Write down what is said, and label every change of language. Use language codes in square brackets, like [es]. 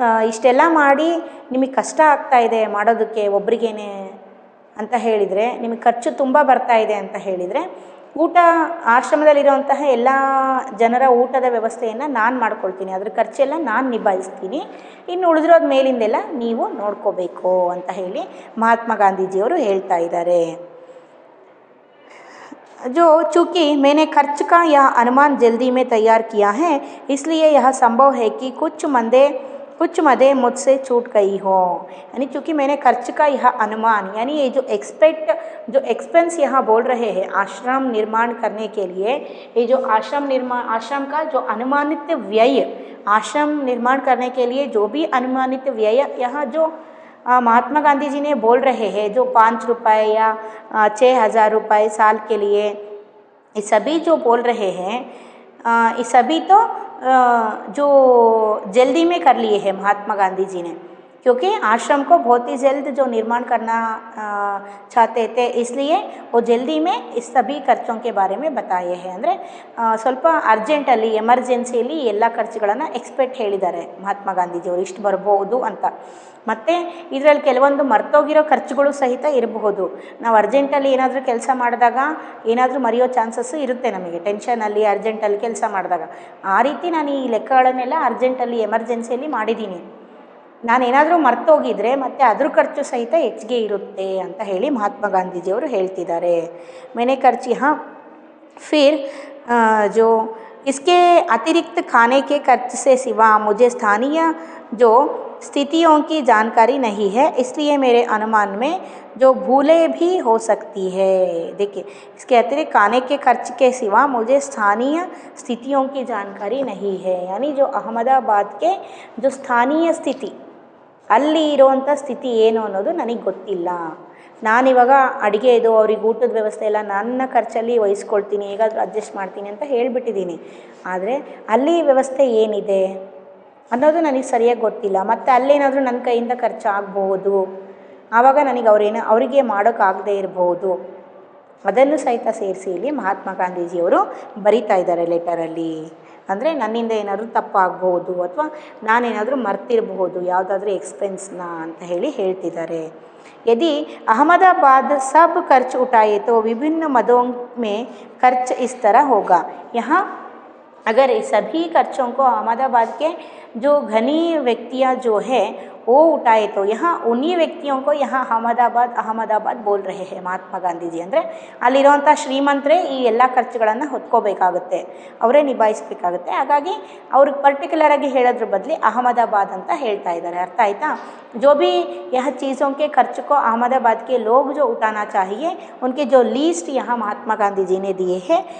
[kn] ಇಷ್ಟೆಲ್ಲ ಮಾಡಿ ನಿಮಗೆ ಕಷ್ಟ ಆಗ್ತಾಯಿದೆ ಮಾಡೋದಕ್ಕೆ ಒಬ್ರಿಗೇನೆ ಅಂತ ಹೇಳಿದರೆ, ನಿಮಗೆ ಖರ್ಚು ತುಂಬ ಬರ್ತಾಯಿದೆ ಅಂತ ಹೇಳಿದರೆ, ಆಶ್ರಮದಲ್ಲಿರುವಂತಹ ಎಲ್ಲ ಜನರ ಊಟದ ವ್ಯವಸ್ಥೆಯನ್ನು ನಾನು ಮಾಡ್ಕೊಳ್ತೀನಿ, ಅದ್ರ ಖರ್ಚೆಲ್ಲ ನಾನು ನಿಭಾಯಿಸ್ತೀನಿ, ಇನ್ನು ಉಳಿದಿರೋದು ಮೇಲಿಂದೆಲ್ಲ ನೀವು ನೋಡ್ಕೋಬೇಕು ಅಂತ ಹೇಳಿ ಮಹಾತ್ಮ ಗಾಂಧೀಜಿಯವರು ಹೇಳ್ತಾ ಇದ್ದಾರೆ. [hi] जो चूँकि मैंने खर्च का यह अनुमान जल्दी में तैयार किया है इसलिए यह संभव है कि कुछ मदे मुझसे छूट गई हो. यानी चूँकि मैंने खर्च का यह अनुमान, यानी ये जो एक्सपेंस यहाँ बोल रहे हैं आश्रम निर्माण करने के लिए, ये जो आश्रम का जो अनुमानित व्यय, आश्रम निर्माण करने के लिए जो भी अनुमानित व्यय यहाँ जो महात्मा गांधी जी ने बोल रहे हैं, जो 5 रुपये या 6,000 रुपये साल के लिए, ये सभी जो बोल रहे हैं, ये सभी तो जो जल्दी में कर लिए हैं महात्मा गांधी जी ने, क्योंकि आश्रम को बहुत ही जल्द जो निर्माण करना चाहते थे, इसलिए वो जल्दी में इस सभी खर्चों के बारे में बताए हैं. [kn] ಅಂದರೆ ಸ್ವಲ್ಪ ಅರ್ಜೆಂಟಲ್ಲಿ ಎಮರ್ಜೆನ್ಸಿಯಲ್ಲಿ ಎಲ್ಲ ಖರ್ಚುಗಳನ್ನು ಎಕ್ಸ್ಪೆಕ್ಟ್ ಹೇಳಿದ್ದಾರೆ ಮಹಾತ್ಮ ಗಾಂಧೀಜಿಯವರು, ಇಷ್ಟು ಬರ್ಬೋದು ಅಂತ. ಮತ್ತು ಇದರಲ್ಲಿ ಕೆಲವೊಂದು ಮರ್ತೋಗಿರೋ ಖರ್ಚುಗಳು ಸಹಿತ ಇರಬಹುದು. ನಾವು ಅರ್ಜೆಂಟಲ್ಲಿ ಏನಾದರೂ ಕೆಲಸ ಮಾಡಿದಾಗ ಏನಾದರೂ ಮರೆಯೋ ಚಾನ್ಸಸ್ಸು ಇರುತ್ತೆ ನಮಗೆ, ಟೆನ್ಷನಲ್ಲಿ ಅರ್ಜೆಂಟಲ್ಲಿ ಕೆಲಸ ಮಾಡಿದಾಗ. ಆ ರೀತಿ ನಾನು ಈ ಲೆಕ್ಕಗಳನ್ನೆಲ್ಲ ಅರ್ಜೆಂಟಲ್ಲಿ ಎಮರ್ಜೆನ್ಸಿಯಲ್ಲಿ ಮಾಡಿದ್ದೀನಿ. ನಾನೇನಾದರೂ ಮರ್ತೋಗಿದ್ರೆ ಮತ್ತು ಅದ್ರ ಖರ್ಚು ಸಹಿತ ಹೆಚ್ಚಿಗೆ ಇರುತ್ತೆ ಅಂತ ಹೇಳಿ ಮಹಾತ್ಮ ಗಾಂಧೀಜಿಯವರು ಹೇಳ್ತಿದ್ದಾರೆ. [hi] मैंने खर्च यहाँ फिर जो इसके अतिरिक्त खाने के खर्च से सिवा मुझे स्थानीय जो स्थितियों की जानकारी नहीं है, इसलिए मेरे अनुमान में जो भूलें भी हो सकती है. देखिए इसके अतिरिक्त खाने के खर्च के सिवा मुझे स्थानीय स्थितियों की जानकारी नहीं है. यानी जो अहमदाबाद के जो स्थानीय स्थिति, [kn] ಅಲ್ಲಿ ಇರುವಂಥ ಸ್ಥಿತಿ ಏನು ಅನ್ನೋದು ನನಗೆ ಗೊತ್ತಿಲ್ಲ. ನಾನಿವಾಗ ಅಡುಗೆದು ಅವ್ರಿಗೆ ಊಟದ ವ್ಯವಸ್ಥೆ ಎಲ್ಲ ನನ್ನ ಖರ್ಚಲ್ಲಿ ವಹಿಸ್ಕೊಳ್ತೀನಿ, ಹೇಗಾದರೂ ಅಡ್ಜಸ್ಟ್ ಮಾಡ್ತೀನಿ ಅಂತ ಹೇಳಿಬಿಟ್ಟಿದ್ದೀನಿ. ಆದರೆ ಅಲ್ಲಿ ವ್ಯವಸ್ಥೆ ಏನಿದೆ ಅನ್ನೋದು ನನಗೆ ಸರಿಯಾಗಿ ಗೊತ್ತಿಲ್ಲ. ಮತ್ತು ಅಲ್ಲೇನಾದರೂ ನನ್ನ ಕೈಯಿಂದ ಖರ್ಚಾಗ್ಬೋದು, ಆವಾಗ ನನಗೆ ಅವರಿಗೆ ಮಾಡೋಕ್ಕಾಗದೇ ಇರ್ಬೋದು. ಅದನ್ನು ಸಹಿತ ಸೇರಿಸಿ ಇಲ್ಲಿ ಮಹಾತ್ಮ ಗಾಂಧೀಜಿಯವರು ಬರಿತಾ ಇದ್ದಾರೆ ಲೆಟರಲ್ಲಿ. ಅಂದರೆ ನನ್ನಿಂದ ಏನಾದರೂ ತಪ್ಪಾಗ್ಬೋದು ಅಥವಾ ನಾನೇನಾದರೂ ಮರ್ತಿರಬಹುದು ಯಾವುದಾದ್ರೂ ಎಕ್ಸ್ಪೆನ್ಸ್ನ ಅಂತ ಹೇಳ್ತಿದ್ದಾರೆ. [hi] यदि अहमदाबाद सब खर्च उठाए तो विभिन्न मदों में खर्च इस तरह होगा. यहाँ अगर सभी खर्चों को अहमदाबाद के जो धनी व्यक्तियाँ जो है वो उठाए तो यहाँ उन्हीं व्यक्तियों को यहाँ ಅಹಮದಾಬಾದ್ ಬೋಲ್ ರಹೆ ಹೇ ಮಹಾತ್ಮ ಗಾಂಧೀಜಿ. [kn] ಅಂದರೆ ಅಲ್ಲಿರುವಂಥ ಶ್ರೀಮಂತರೇ ಈ ಎಲ್ಲ ಖರ್ಚುಗಳನ್ನು ಹೊತ್ಕೋಬೇಕಾಗುತ್ತೆ, ಅವರೇ ನಿಭಾಯಿಸಬೇಕಾಗುತ್ತೆ. ಹಾಗಾಗಿ ಅವ್ರಿಗೆ ಪರ್ಟಿಕ್ಯುಲರಾಗಿ ಹೇಳೋದ್ರ ಬದಲು ಅಹಮದಾಬಾದ್ ಅಂತ ಹೇಳ್ತಾ ಇದ್ದಾರೆ. ಅರ್ಥ ಆಯ್ತಾ? [hi] जो भी यह चीज़ों के खर्च को अहमदाबाद के लोग जो उठाना चाहिए उनके जो लीस्ट यहाँ महात्मा गांधी जी ने दिए हैं.